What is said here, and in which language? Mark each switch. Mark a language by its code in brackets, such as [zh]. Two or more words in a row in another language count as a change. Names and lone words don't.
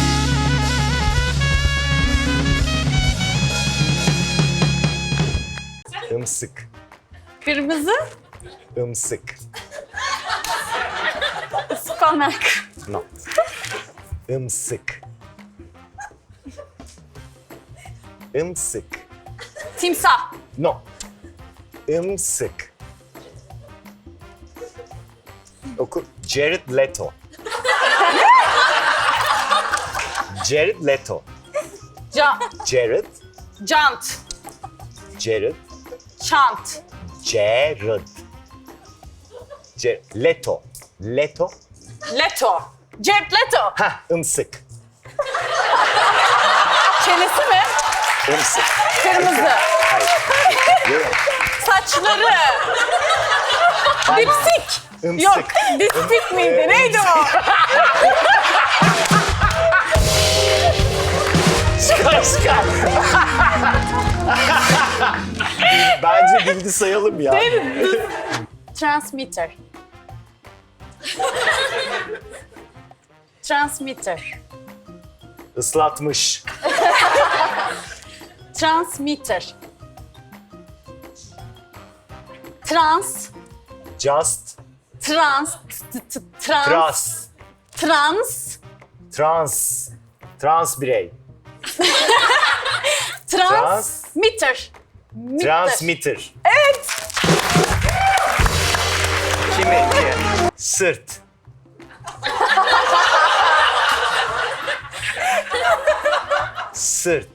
[tr] Imsık. Kırmızı Imsık. ıspanak. No. Imsık. Imsık. Timsah. No. Imsık. Oku. Jared Leto. Jared Leto. Can, Jared. Cant. Jared. Çant. Jared. Leto. Leto. Leto. Jared Leto. Hah, ımsık. Çenesi mi? Imsık. Kırmızı. Yok. Saçları. Dipsik. Imsık. Yok. Dipsik miydi? Neydi o? Çıkar. Bence bildi sayalım ya. Transmitter. Transmitter. Islatmış. Transmitter. Trans. Just. Trans. Trans. Trans. Trans. Trans birey. Transmitter. Transmitter. Evet. Kimi? Sırt. Sırt.